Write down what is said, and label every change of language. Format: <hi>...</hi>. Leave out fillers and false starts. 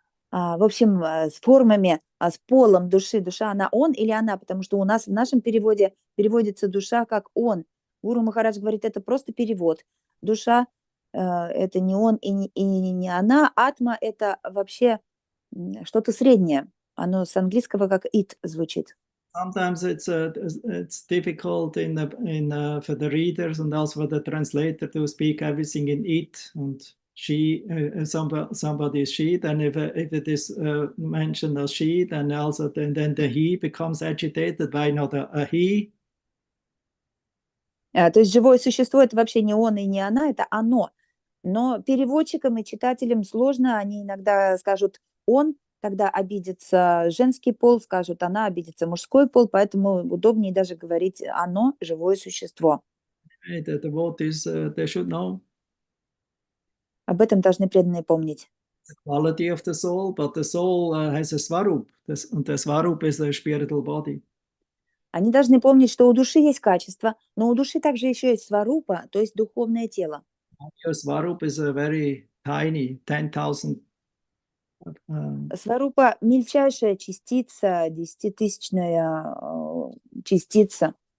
<ru>В общем, с формами, с полом души. Душа, она он или она? Потому что у нас в нашем переводе переводится душа как он. Гуру Махарадж говорит, это просто перевод. Душа это не он и не она. Атма это вообще что-то среднее. Оно с английского как it звучит.</ru> <en>Sometimes it's difficult for the readers and also for the translator to speak everything in it and she. Somebody is she. Then if it is mentioned as she, then also then the he becomes agitated. Why not a he?</en> <ru>То есть живое существо это вообще не он и не она, это оно. Но переводчикам и читателям сложно. Они иногда скажут он, когда обидится женский пол, скажут она, обидится мужской пол, поэтому удобнее даже говорить оно, живое существо.</ru> <en>The devotees, they should know.</en> <ru>Об этом должны преданные помнить.</ru> <en>The quality of the soul, but the soul has a svarup, and the svarup is the spiritual body.</en> <ru>Они должны помнить, что у души есть качество, но у души также еще есть сварупа, то есть духовное тело.</ru> <en>Your svarup is a very tiny, 10,000.</en> <ru>Сварупа – мельчайшая частица, 10-тысячная частица.</ru>